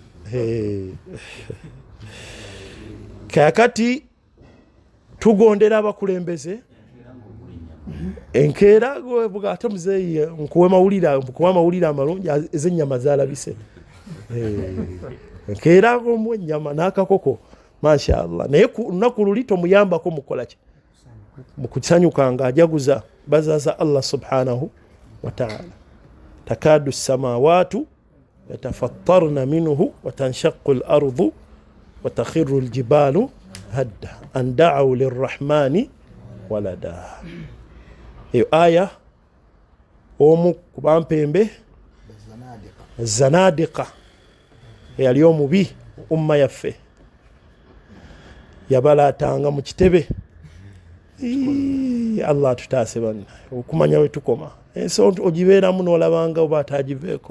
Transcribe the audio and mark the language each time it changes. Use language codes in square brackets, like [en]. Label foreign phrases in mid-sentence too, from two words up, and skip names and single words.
[lg] kakati tugondera abakulembeze enkeera ate muzeeyi nkuwa amawulire amalungi ez'ennyama zalabise enkeera mu ennyama n'akakoko mashallah naye lunaku luli tomuyambako mukola ki mukusanyuka nga ajaguza bazaza [ar] الله سبحانه وتعالى تكاد السماوات يتفطرن منه وتنشق الأرض وتخر الجبال هدا أن دعوا للرحمن ولدا. [lg] Eyo aya omu ku bampembe zanadiqa eyali omubi umma yaffe yabalatanga mu kitebe. Allah tutaase banna okumanya we tukoma ensi ogibeeramu n'olabanga oba atagiveeko.